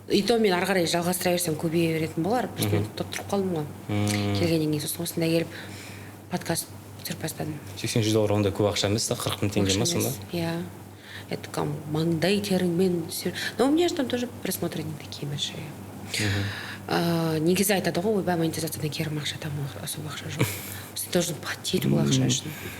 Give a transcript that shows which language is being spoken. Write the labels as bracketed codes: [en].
[ru] И то [kk] мен ары қарай жалғастыра берсем көбейе беретін болар. [ru] Просто [kk] мен тұрып қалдым ғой. Келгеннен кейін сосын осында келіп подкаст түсіріп бастадым. $83 ондай көп ақша емес та, 40 мың теңге ма сонда? Иә. [ru] Это [kk] кам маңдай теріңмен. [ru] Но у меня же там тоже просмотры не такие большие. [kk] Негізі айтады ғой, ойбай монетизациядан керім ақша, [ru] там особо [kk] ақша жоқ. [ru] Ты должен платить [kk] бұл ақша үшін.